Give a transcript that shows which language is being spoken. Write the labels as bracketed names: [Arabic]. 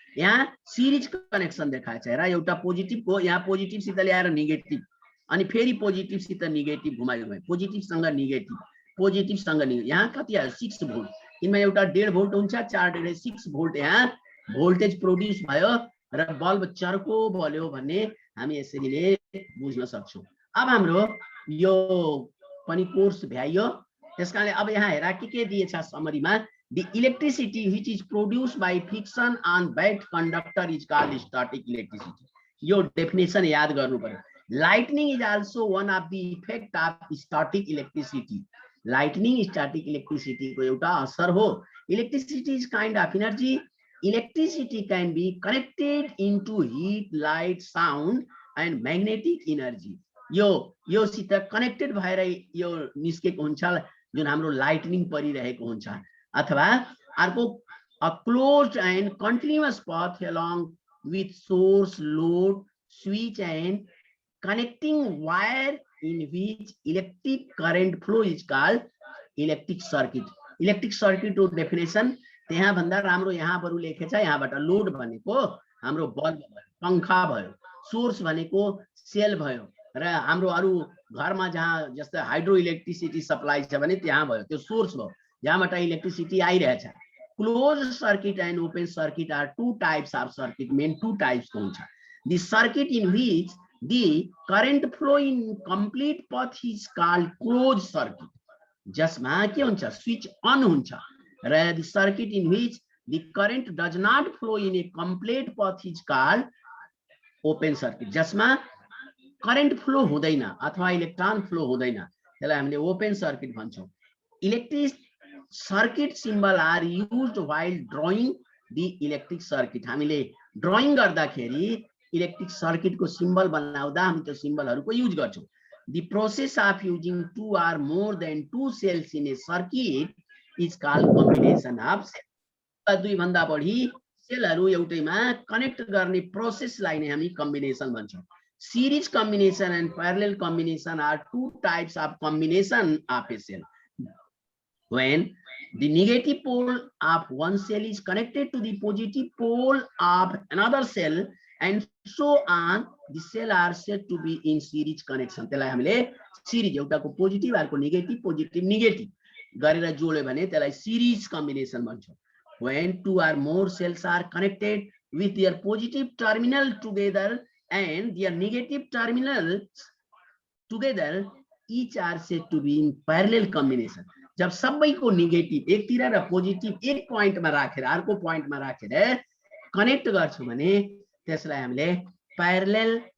[Nepali] यहाँ series connection देखाएछ, हेर एउटा पोजिटिभ को यहाँ पोजिटिभ सित ल्याएर नेगेटिभ अनि फेरि पोजिटिभ सित नेगेटिभ घुमायो भने पोजिटिभ सँग नेगेटिभ, पोजिटिभ सँग नेगेटिभ, यहाँ कति आयो 6 भोल्ट, इनमा एउटा 1.5 भोल्ट हुन्छ, 4 6 भोल्ट यहाँ भोल्टेज प्रोड्युस भयो र बल्ब चर्को बल्यो भन्ने हामी यसरी नै बुझ्न सक्छौं। अब हाम्रो यो पनि कोर्स भ्याइयो, त्यसकारणले अब यहाँ हेर के दिएछ समरीमा, [English] the electricity which is produced by friction on bad conductor is called static electricity। [Nepali] यो डेफिनेसन याद गर्नु पर्यो। [English] lightning is also one of the effect of static electricity। [Nepali] lightning static electricity को एउटा असर हो। [English] electricity is kind of energy। electricity can be connected into heat, light, sound and magnetic energy। [Nepali] यो सित कनेक्टेड भएर यो निस्केको हुन्छ जुन हाम्रो लाइटनिङ परिरहेको हुन्छ, अथवा अर्को [English] a closed and continuous path along with source, load, switch and connecting wire in which electric current flow is called electric circuit। [Nepali] electric circuit को डेफिनेसन त्यहाँ भन्दा राम्रो यहाँ बरु लेखेछ। यहाँबाट लोड भनेको हाम्रो बल्ब भयो, पंखा भयो, सोर्स भनेको सेल भयो र हाम्रो अरु घरमा जहाँ जस्तै हाइड्रो इलेक्ट्रिसिटी सप्लाई छ भने त्यहाँ भयो, त्यो सोर्स भयो जहाँबाट इलेक्ट्रिसिटी आइरहेछ। [English] close circuit and open circuit are two types of circuit, [Nepali] main two types को हुन्छ। [English] the circuit in which the current flow in complete path is called close circuit, [Nepali] जसमा के हुन्छ स्विच अन हुन्छ, [English] र the circuit in which the current does not flow in a complete path is called open circuit, [Nepali] जसमा current flow हुँदैन अथवा electron flow हुँदैन, त्यसलाई हामीले open circuit भन्छौं। [English] Electric circuit symbol are used while drawing the electric circuit. [Nepali] हामीले drying गर्दाखेरि electric circuit को symbol बनाउँदा हामी त्यो सिम्बलहरुको युज गर्छौं। [English] The process of using two or more than two cells in a circuit is called combination of cell. [Nepali] दुई भन्दा बढी सेलहरु एउटैमा कनेक्ट गर्ने प्रोसेसलाई नै हामी combination भन्छौं। [English] Series combination and parallel combination are two types of combination of a cell। When the negative pole of one cell is connected to the positive pole of another cell and so on, the cell are said to be in series connection। [Nepali] त्यसलाई हामीले series एउटाको positive अर्को negative, positive negative गरेर जोड्यो भने त्यसलाई series combination भन्छौं। [English] When two or more cells are connected with their positive terminal together and their negative terminals together, each are said to be in parallel combination। [Nepali] जब सबैको negative एकतिर र positive एक पोइन्टमा राखेर अर्को पोइन्टमा राखेर कनेक्ट गर्छौं भने त्यसलाई हामीले प्यारलल